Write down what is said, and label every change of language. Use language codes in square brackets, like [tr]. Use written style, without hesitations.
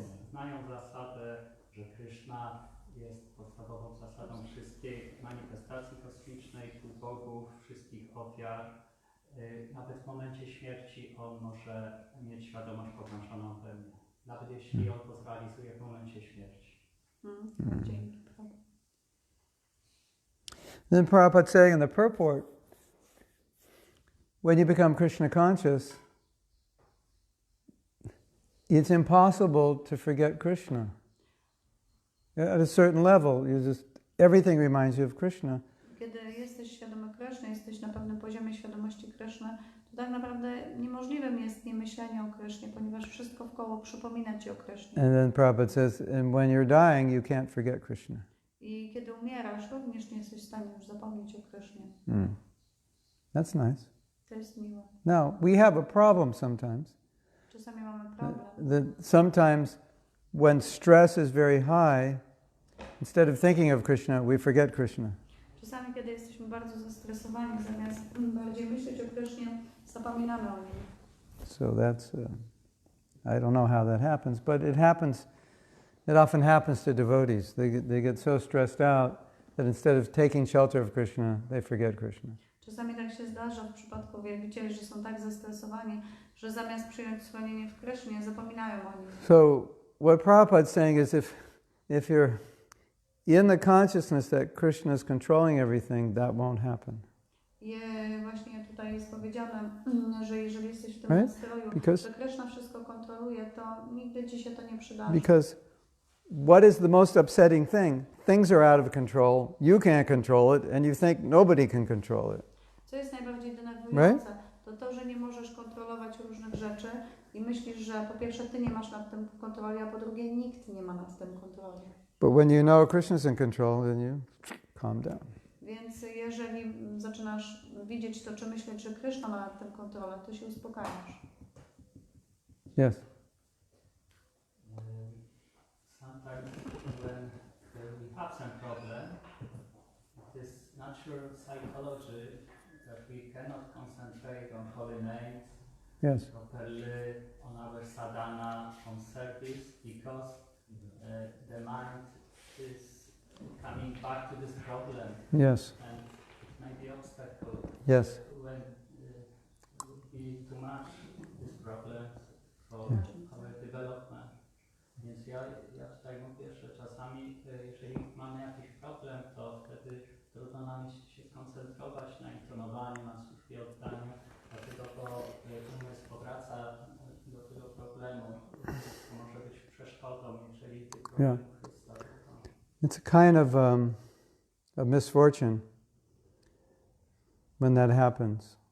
[pl] Znają zasadę, że Krishna jest podstawową zasadą wszystkiej manifestacji kosmicznej, bogów, wszystkich ofiar. Nawet w momencie śmierci on może mieć świadomość połączoną we mnie. Nawet jeśli on to zrealizuje w momencie śmierci. Dzięki. [en] Then Prabhupada saying in the purport, when you become Krishna conscious, it's impossible to forget Krishna. At a certain level, everything reminds you of Krishna. [pl] Kiedy jesteś świadomy Kryszny, jesteś na pewnym poziomie świadomości Kryszny, to tak naprawdę niemożliwym jest nie myślenie o Krysznie, ponieważ wszystko wkoło przypomina ci o Krysznie. [en] And then Prabhupada says, and when you're dying, you can't forget Krishna. [pl] I kiedy umierasz, również nie jesteś w stanie już zapomnieć o Krysznie. [en] That's nice. [pl] To jest miłe. [en] Now, we have a problem sometimes. [pl] Czasami mamy problem. [en] That sometimes when stress is very high, instead of thinking of Krishna, we forget Krishna. [pl] Czasami, kiedy jesteśmy bardzo zestresowani, zamiast bardziej myśleć o Krysznie, zapominamy o nim. [en] So that's, I don't know how that happens, but it happens, it often happens to devotees. They get so stressed out that instead of taking shelter of Krishna, they forget Krishna. [pl] Czasami tak się zdarza w przypadku wielbicieli, że są tak zestresowani, że zamiast przyjąć schronienie w Krysznie, zapominają o nim. [en] So what Prabhupada's saying is if you're in the consciousness that Krishna is controlling everything, that won't happen. [pl] I właśnie tutaj jest powiedziane, że jeżeli jesteś w tym nastroju, że Krishna wszystko kontroluje, to nigdy ci się to nie przydarzy. [en] Because what is the most upsetting thing? Things are out of control, you can't control it, and you think nobody can control it. [pl] Co jest najbardziej denerwujące, to, że nie możesz kontrolować różnych rzeczy i myślisz, że po pierwsze ty nie masz nad tym kontroli, a po drugie nikt nie ma nad tym kontroli. [en] But when you know Krishna's in control, then you calm down. [pl] Więc jeżeli zaczynasz widzieć to, czy myśleć, że Krishna ma nad tym kontrolę, to się uspokajasz. [en] Yes. Sometimes when we have some problem, it is natural psychology that we cannot concentrate on holy names properly, on our sadhana, on service, because the mind is coming back to this problem. Yes. And it may be obstacle. Yes. When would be too much these problems for our development. [pl] Więc ja tutaj mówię, że czasami jeżeli mamy jakiś problem, to wtedy trudno nam się skoncentrować na intonowaniu, na służbie oddaniu, dlatego to umysł powraca do tego problemu. To może być przeszkodą, jeżeli tych problemów jest tak. [en] It's a kind of a misfortune when that happens.